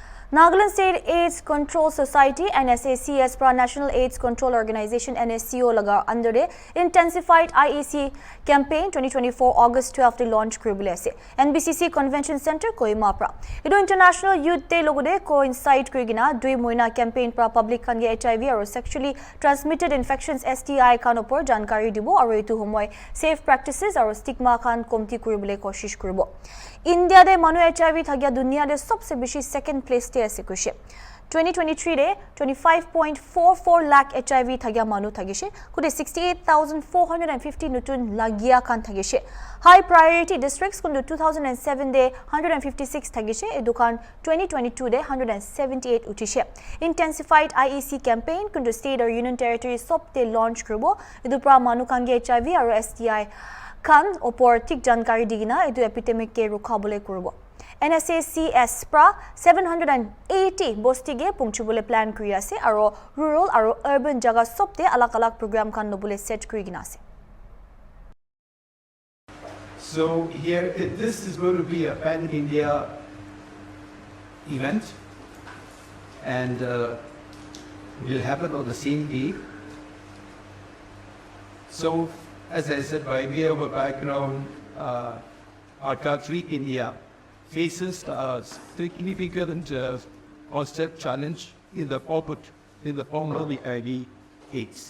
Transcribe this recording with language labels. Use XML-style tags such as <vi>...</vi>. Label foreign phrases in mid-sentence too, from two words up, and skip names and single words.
<nag>Nagaland State AIDS Control Society NSACS pra National AIDS Control Organization NSCO laga</nag> <en>under the intensified IEC campaign 2024 August 12 the launch</en> <nag>kribule ase NBCC Convention Center Kohima pra ido International Youth Day logode coincide krigina dui moina campaign pra public kan ge HIV or</nag> <en>sexually transmitted infections</en> <nag>STI kan opor jankari dibo aru itu homoy</nag> <en>safe practices</en> <nag>or stigma kan komti kribule koshish kribo India de manu HIV thagya dunia de sabse beshi</nag> <en>second place</en> <nag>te ase kushe 2023 de 25.44 lakh HIV thagya manu thagishe kude 68,450 nutun lagia kan thagishe</nag> <en>high priority districts</en> <nag>kundu 2007 de 156 thagishe edukan 2022 de 178 utishe</nag> <en>intensified IEC campaign</en> <nag>kundu state or</nag> <en>union territory</en> <nag>sob te launch kribo edu pra manu kange HIV aru STI kan opor thik jankari digina edu epidemic ke rukhabole kuribo NSACS pra 780 bostige pungchubole plan kuri ase aro rural aro urban jaga sobte alak alak program kan nobule set kuri gina ase</nag> <en>So here this is going to be a pan India event and will happen on the same day. So as I said, by way of a background, our country, India, faces a significant constant challenge in the form of the HIV/AIDS.</en>